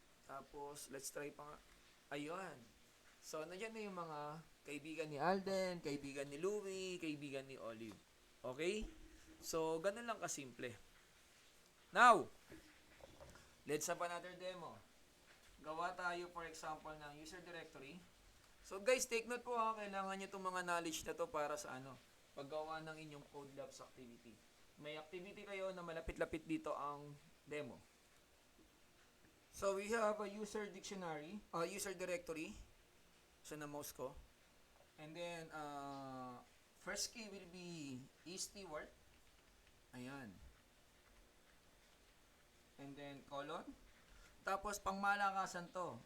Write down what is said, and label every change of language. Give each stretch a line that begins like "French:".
Filipino: Tapos,
English: let's try
Filipino: pa nga. Ayun. So, nandiyan na yung mga kaibigan ni Alden, kaibigan ni Louie, kaibigan ni Olive. Okay? So, ganun lang kasimple.
English: Now, let's have another demo.
Filipino: Gawa tayo,
English: for example, ng user directory. So, guys, take note po ha.
Filipino: Kailangan nyo itong mga knowledge na to para sa paggawa ng inyong code labs activity. May activity kayo na malapit-lapit dito ang demo.
English: So, we have a user dictionary, user directory. So, na mouse ko. And then, first key will be stword. Ayan. And then, colon.
Filipino: Tapos, pangmalakasan to.